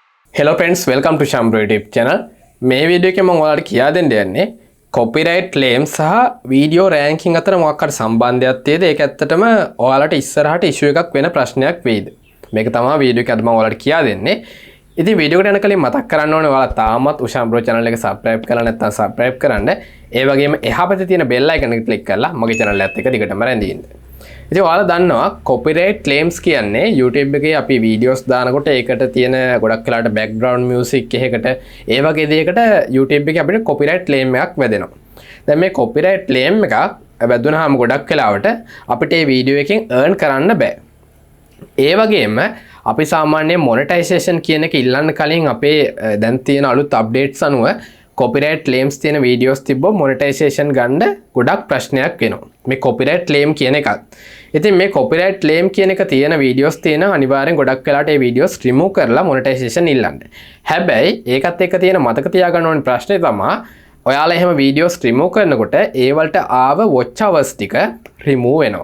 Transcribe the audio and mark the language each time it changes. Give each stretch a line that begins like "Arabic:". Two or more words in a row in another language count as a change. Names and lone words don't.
English: Hello friends, welcome to Ushan YouTube channel.
Sinhala: මේ වීඩියෝ එකේ මම ඔයාලට කියා දෙන්න යන්නේ
English: copyright claim
Sinhala: සහ
English: video ranking
Sinhala: අතර මොකක් හරි සම්බන්ධයක් තියෙද ඒක ඇත්තටම ඔයාලට ඉස්සරහට issue එකක් වෙන ප්‍රශ්නයක් වෙයිද මේක තමයි වීඩියෝ එකේ අද මම ඔයාලට කියා දෙන්නේ. ඉතින් වීඩියෝ එකට යන කලින් මතක් කරන්න ඕනේ ඔයාලා තාමත් Ushan channel එක subscribe කරලා නැත්නම් subscribe කරන්න. ඒ වගේම එහා පැත්තේ තියෙන
English: bell icon
Sinhala: එක click කරලා මගේ channel එකත් එක්ක දිගටම රැඳී ඉන්න. ඉතින් ඔයාලා දන්නවා
English: copyright claims
Sinhala: කියන්නේ YouTube එකේ අපි videos දානකොට ඒකට තියෙන ගොඩක් වෙලාවට
English: background music
Sinhala: එකකට ඒ වගේ දෙයකට YouTube එකේ අපිට
English: copyright claim
Sinhala: එකක් වැදෙනවා. දැන් මේ
English: copyright claim
Sinhala: එකක් වැදුනහම ගොඩක් වෙලාවට අපිට මේ video එකෙන් earn කරන්න බෑ. ඒ වගේම අපි සාමාන්‍ය monetization කියන එක ඉල්ලන්න කලින් අපේ දැන් තියෙන අලුත් updates අනුව
English: copyright claims
Sinhala: තියෙන videos තිබ්බොත් monetization ගන්න ගොඩක් ප්‍රශ්නයක් වෙනවා. මේ
English: copyright claim
Sinhala: කියන එකත්. ඉතින් මේ
English: copyright claim
Sinhala: කියන එක තියෙන videos තියෙන අනිවාර්යෙන් ගොඩක් වෙලාට ඒ
English: videos remove
Sinhala: කරලා monetization ඉල්ලන්න. හැබැයි ඒකත් එක්ක තියෙන මතක තියාගන්න ඕනේ ප්‍රශ්නේ තමයි ඔයාලා එහෙම
English: videos remove
Sinhala: කරනකොට ඒ වලට ආව
English: watch hours
Sinhala: ටික remove වෙනවා.